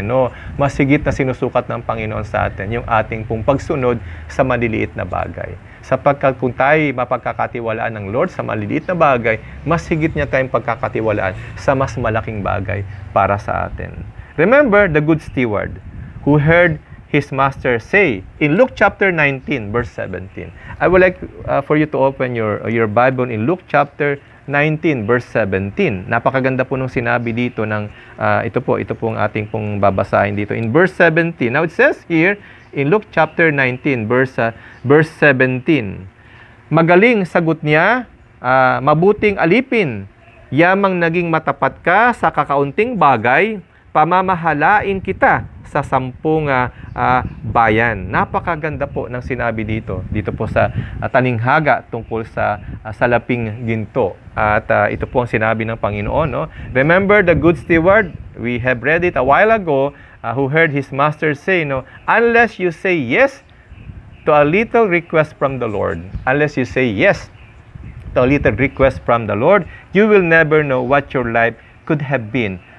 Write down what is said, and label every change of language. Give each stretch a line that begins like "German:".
Filipino: No, mas higit na sinusukat ng Panginoon sa atin yung ating pong pagsunod sa maliliit na bagay. Sapagkat kung tayo mapagkakatiwalaan ng Lord sa maliliit na bagay, mas higit niya tayong pagkakatiwalaan sa mas malaking bagay para sa atin.
English: Remember the good steward who heard his master say in Luke chapter 19 verse 17. I would like for you to open your Bible in Luke chapter 19 verse 17.
Filipino: Napakaganda po nung sinabi dito ng ito po ang ating pong babasahin dito
English: in verse 17. Now it says here in Luke chapter 19 verse 17.
Filipino: Magaling sagot niya, mabuting alipin, yamang naging matapat ka sa kakaunting bagay, pamamahalain kita sa 10 bayan. Napakaganda po ng sinabi dito po sa talinghaga tungkol sa salaping ginto. At ito po ang sinabi ng Panginoon, no?
English: Remember the good steward, we have read it a while ago, who heard his master say, no, unless you say yes to a little request from the Lord, unless you say yes to a little request from the Lord, you will never know what your life could have been.